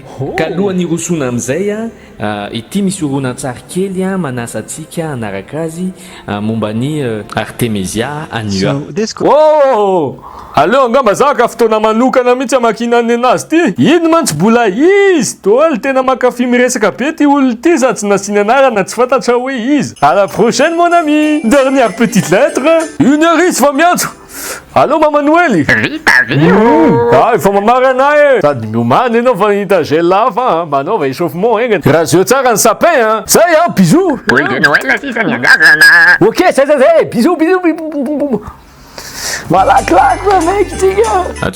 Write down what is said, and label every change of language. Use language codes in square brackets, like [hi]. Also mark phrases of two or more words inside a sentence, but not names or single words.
[mg] Ka alohany irosona amin'izay ity misy horonan-tsary kely manasa antsika hanaraka azy momba ny Artemisia Annua. Oh! Aleo angamba zaka fotoana manokana mihitsy amakinany anazy ty. Ino mantsy bola izy. Toaly tena makafy miresaka be ty olo ty sa tsy nasiany anarana tsy fantatra hoe izy. [fr] À la prochaine mon ami. Dernière petite lettre. [mg] 1 heure izy fa miantso. Allô Maman Noël. Ah, efa mamary anahy. Sady miomany ianao fa hita gel lafa mba anao va échauffement egny. Raha tsara ny sapin hein. Zay hein, bisous. Ok, zay. Bisous. Malakilaky va mec tika.